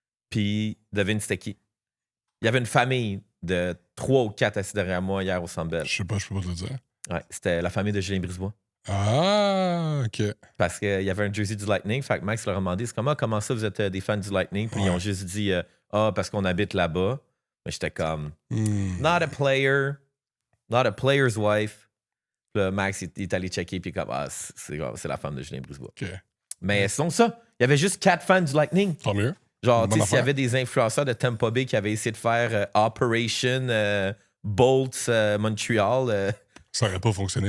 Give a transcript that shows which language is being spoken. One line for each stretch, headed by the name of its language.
French: Puis, devine c'était qui? Il y avait une famille de 3 ou 4 assis derrière moi hier au Centre Bell. Je sais pas, je peux pas te le dire. Ouais, c'était la famille de Julien Brisebois. Ah, OK. Parce qu'il y avait un jersey du Lightning. Fait que Max leur a demandé, c'est comment ça, vous êtes des fans du Lightning? Puis ils ont juste dit, parce qu'on habite là-bas. Mais j'étais comme,
English: not a player, not a player's wife.
French: Puis là, Max il est allé checker, puis comme, c'est la femme de Julien Brisebois. OK. Mais sinon ça, il y avait juste 4 fans du Lightning. Tant mieux. Genre, tu sais, s'il y avait des influenceurs de Tampa Bay qui avaient essayé de faire Operation Bolts Montreal, ça n'aurait pas fonctionné.